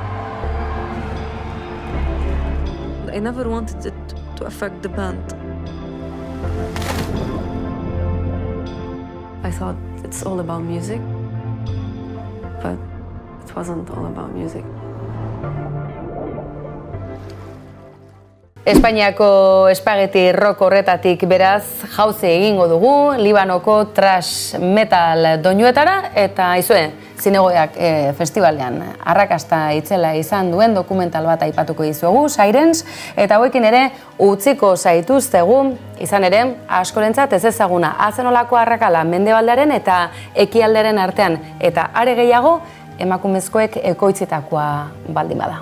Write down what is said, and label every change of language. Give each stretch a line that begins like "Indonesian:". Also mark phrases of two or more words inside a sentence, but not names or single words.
English: I never wanted it to affect the band. I thought it's all about music, but it wasn't all about music.
Basque: Espainiako espageti rock horretatik beraz jauzi egingo dugu, Libanoko thrash metal doinuetara, eta aizue, Zinegoiak festivalean arrakasta itzela izan duen dokumental bat aipatuko dizuegu, Sirens, eta hauekin ere utziko zaituztegu, izan ere, askorentzat ez ezaguna azenolako arrakala mendebaldearen eta ekialderen artean, eta are gehiago, emakumezkoek ekoitzitakoa baldin bada.